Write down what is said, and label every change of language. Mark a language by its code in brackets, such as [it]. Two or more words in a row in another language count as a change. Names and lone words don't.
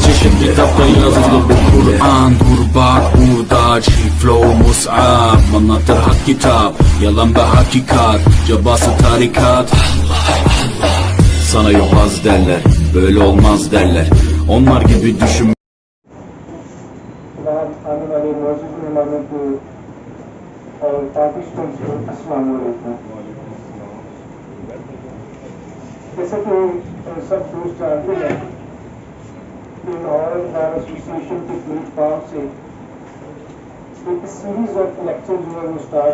[tr] Gerçekte kitapta yazılı bu Kur'an. Dur bak burada flow mus'ab. Anlatır hak kitap, yalan ve hakikat. Cabası tarikat. Sana yobaz derler, böyle olmaz derler. Onlar gibi düşün. [ur] آنے والے موجود مہمانوں کو اور پاکستان سے السلام علیکم. جیسا کہ سب دوست جانتے ہیں کہ لاہور بار ایسوسی ایشن کے پلیٹ فارم سے ایک [en] series of lecture [ur] جو ہے وہ اسٹارٹ